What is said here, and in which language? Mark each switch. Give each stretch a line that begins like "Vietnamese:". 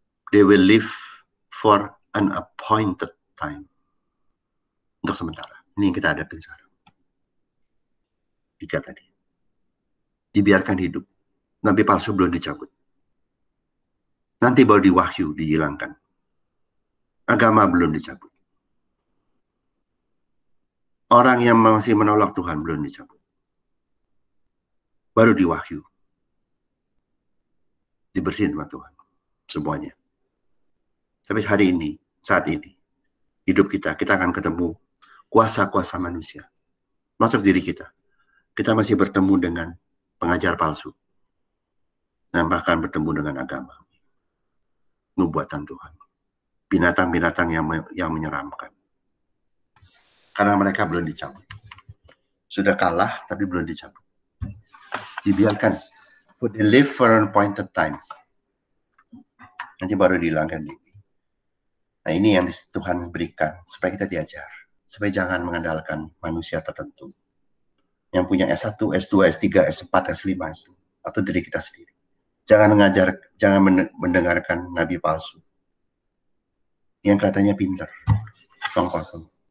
English: They will live for an appointed time.
Indonesian: Untuk sementara. Ini yang kita hadapi sekarang. 3 tadi. Dibiarkan hidup. Nabi palsu belum dicabut. Nanti baru di wahyu dihilangkan. Agama belum dicabut. Orang yang masih menolak Tuhan belum dicabut. Baru di wahyu. Dibersihin sama Tuhan. Semuanya. Tapi hari ini, saat ini, hidup kita akan ketemu kuasa-kuasa manusia. Masuk diri kita. Kita masih bertemu dengan pengajar palsu. Dan bahkan bertemu dengan agama. Nubuatan Tuhan. Binatang-binatang yang menyeramkan. Karena mereka belum dicabut. Sudah kalah, tapi belum dicabut. Dibiarkan.
English: For they live for an appointed time.
Indonesian: Nanti baru dihilangkan. Nah ini yang Tuhan berikan. Supaya kita diajar. Supaya jangan mengandalkan manusia tertentu. Yang punya S1, S2, S3, S4, S5. Atau diri kita sendiri. Jangan mendengarkan nabi palsu. Yang katanya pintar. Kosong.